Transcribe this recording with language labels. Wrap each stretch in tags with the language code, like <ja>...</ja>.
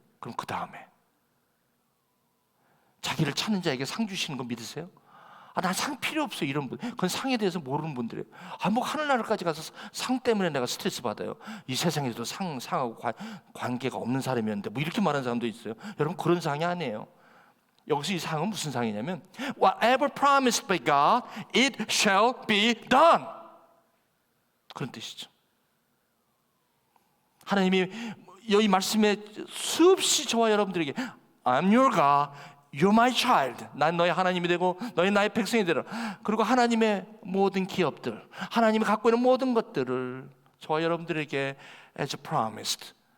<ko>그럼 그 다음에 자기를 찾는 자에게 상 주시는 거 믿으세요? 난 상 필요 없어, 이런 분. 그건 상에 대해서 모르는 분들이에요. 하늘나라까지 가서 상 때문에 내가 스트레스 받아요. 이 세상에서도 상하고 관계가 없는 사람이었는데 뭐 이렇게 말하는 사람도 있어요. 여러분, 그런 상이 아니에요. 여기서 이 상은 무슨 상이냐면</ko> <en>Whatever promised by God, it shall be done.</en> <ko>그런 뜻이죠. 하나님이 이 말씀에 수없이 저와 여러분들에게</ko> <en>I'm your God, you're my child.</en> <ko>난 너의 하나님이 되고 너희 나의 백성이 되라. 그리고 하나님의 모든 기업들, 하나님이 갖고 있는 모든 것들을 저와 여러분들에게</ko> <en>as promised</en>